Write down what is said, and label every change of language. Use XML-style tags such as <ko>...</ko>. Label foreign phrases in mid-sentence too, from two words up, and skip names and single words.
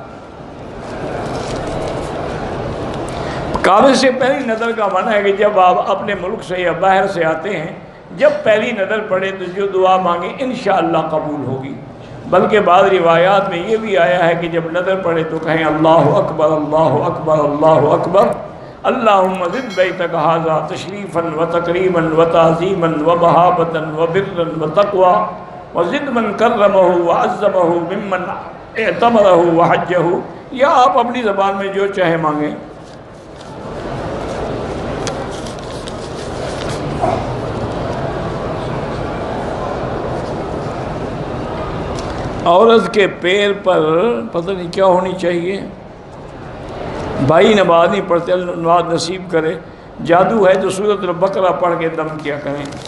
<ur>کعبے سے پہلی نظر کا معنی ہے کہ جب آپ اپنے ملک سے یا باہر سے آتے ہیں، جب پہلی نظر پڑے تو جو دعا مانگیں انشاءاللہ قبول ہوگی۔ بلکہ بعض روایات میں یہ بھی آیا ہے کہ جب نظر پڑے تو کہیں</ur> <ar>اللہ اکبر اللہ اکبر اللہ اکبر، اللہم زد بیتک ھذا تشریفا و تکریما و تعظیما و مہابتا و برا و تقوی وزد من کرمہ و عظمہ ممن اعتمرہ و حجہ،</ar> <ur>یا آپ اپنی زبان میں جو چاہے مانگیں۔ عورت کے پیر پر پتہ نہیں کیا ہونی چاہیے، بھائی نماز نہیں پڑھتے، اللہ نماز نصیب کرے، جادو ہے تو سورۃ البقرہ پڑھ کے دم کیا کریں۔</ur>